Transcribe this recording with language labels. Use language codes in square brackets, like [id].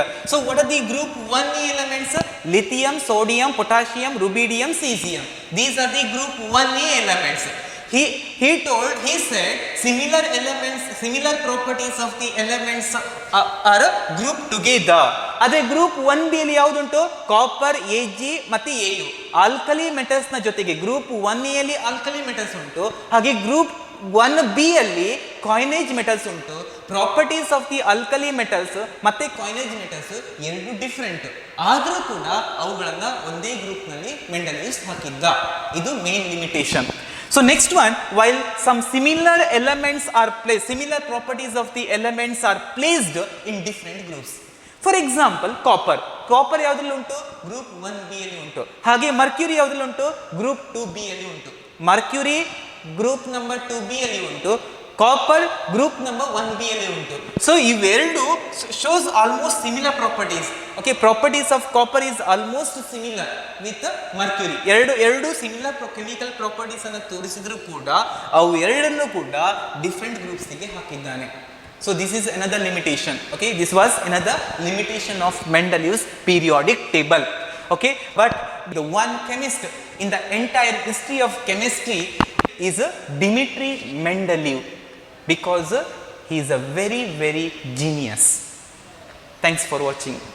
[en] So what are the group 1A elements? Lithium, sodium, potassium, rubidium, cesium. These are the group 1A elements. He said similar elements, similar properties of the elements are grouped together [kn] ಅದೇ group 1B ಯಲ್ಲಿ ಯಾವುದುಂಟು? Copper, Ag ಮತ್ತೆ Au. Alkali metals ನ ಜೊತೆಗೆ group 1A ಯಲ್ಲಿ alkali metals ಉಂಟು, ಹಾಗೆ group 1B ಯಲ್ಲಿ coinage metals ಉಂಟು. [en] properties of the alkali metals [kn] ಮತ್ತೆ ಕಾಯಿನೇಜ್ ಮೆಟಲ್ಸ್ ಎರಡು ಡಿಫ್ರೆಂಟ್, ಆದರೂ ಕೂಡ ಅವುಗಳನ್ನ ಒಂದೇ ಗ್ರೂಪ್ ನಲ್ಲಿ ಮೆಂಡೆಲಿಯಸ್ ಹಾಕಿದ್ದ. ಇದು main limitation. [en] So next one, while some similar elements are placed, similar properties of the elements are placed in different groups. For example, copper. [kn] Copper ಯಾವುದ್ರಲ್ಲಿ ಉಂಟು? ಗ್ರೂಪ್ 1B ಯಲ್ಲಿ ಉಂಟು. ಹಾಗೆ ಮರ್ಕ್ಯೂರಿ ಯಾವುದ್ರಲ್ಲಿ ಉಂಟು? ಗ್ರೂಪ್ 2B ಯಲ್ಲಿ ಉಂಟು. ಮರ್ಕ್ಯೂರಿ ಗ್ರೂಪ್ ನಂಬರ್ 2B ಯಲ್ಲಿ ಉಂಟು, ಕಾಪರ್ ಗ್ರೂಪ್ ನಂಬರ್ 1B ಯಲ್ಲಿ ಉಂಟು. [en] So ಇವೆರಡು shows almost similar properties. Okay, properties of copper is almost similar with mercury. [kn] ಎರಡು ಸಿಮಿಲರ್ ಕೆಮಿಕಲ್ ಪ್ರಾಪರ್ಟೀಸ್ ಅನ್ನು ತೋರಿಸಿದ್ರು ಕೂಡ ಅವು ಎರಡನ್ನು ಕೂಡ ಡಿಫ್ರೆಂಟ್ ಗ್ರೂಪ್ಸ್ ಗೆ ಹಾಕಿದ್ದಾನೆ. [en] So this is another limitation. Okay, this was another limitation of Mendeleev's periodic table. Okay, but the one chemist in the entire history of chemistry is Dmitri Mendeleev, because he is a very genius. Thanks for watching.